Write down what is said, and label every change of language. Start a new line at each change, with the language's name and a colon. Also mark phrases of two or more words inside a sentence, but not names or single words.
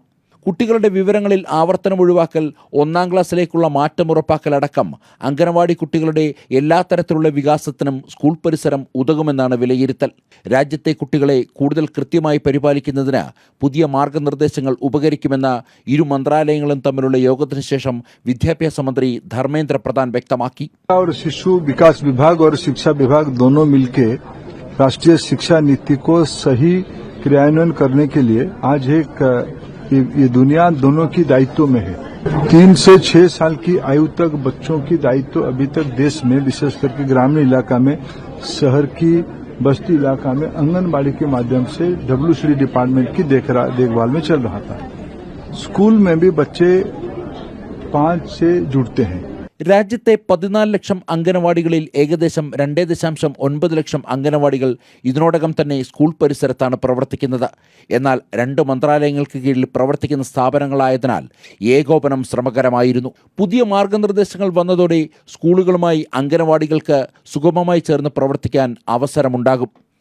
Malayalam: കുട്ടികളുടെ വിവരങ്ങളിൽ ആവർത്തനം ഒഴിവാക്കൽ, 1ാം ക്ലാസ്സിലേക്കുള്ള മാറ്റം ഉറപ്പാക്കലടക്കം അംഗനവാടി കുട്ടികളുടെ എല്ലാ തരത്തിലുള്ള വികാസത്തിനും സ്കൂൾ പരിസരം ഉതകുമെന്നാണ് വിലയിരുത്തൽ. രാജ്യത്തെ കുട്ടികളെ കൂടുതൽ കൃത്യമായി പരിപാലിക്കുന്നതിന് പുതിയ മാർഗനിർദ്ദേശങ്ങൾ ഉപകരിക്കുമെന്ന് ഇരു മന്ത്രാലയങ്ങളും തമ്മിലുള്ള യോഗത്തിന് ശേഷം വിദ്യാഭ്യാസ മന്ത്രി ധർമ്മേന്ദ്ര പ്രധാൻ വ്യക്തമാക്കി.
Hindi: शिशु विकास विभाग और शिक्षा विभाग दोनों मिलकर राष्ट्रीय शिक्षा नीति को सही क्रियान्वयन करने के लिए आज ये दुनिया दोनों की दायित्व में है. 3 से 6 साल की आयु तक बच्चों की दायित्व अभी तक देश में विशेष करके ग्रामीण इलाका में, शहर की बस्ती इलाका में आंगनबाड़ी के माध्यम से WCD डिपार्टमेंट की देखभाल में चल रहा था. स्कूल में भी बच्चे 5 से जुड़ते हैं.
Malayalam: രാജ്യത്തെ 14 ലക്ഷം അംഗനവാടികളിൽ ഏകദേശം 2.9 ലക്ഷം അംഗനവാടികൾ ഇതിനോടകം തന്നെ സ്കൂൾ പരിസരത്താണ് പ്രവർത്തിക്കുന്നത്. എന്നാൽ 2 മന്ത്രാലയങ്ങൾക്ക് കീഴിൽ പ്രവർത്തിക്കുന്ന സ്ഥാപനങ്ങളായതിനാൽ ഏകോപനം ശ്രമകരമായിരുന്നു. പുതിയ മാർഗനിർദ്ദേശങ്ങൾ വന്നതോടെ സ്കൂളുകളുമായി അംഗനവാടികൾക്ക് സുഗമമായി ചേർന്ന് പ്രവർത്തിക്കാൻ അവസരമുണ്ടാകും.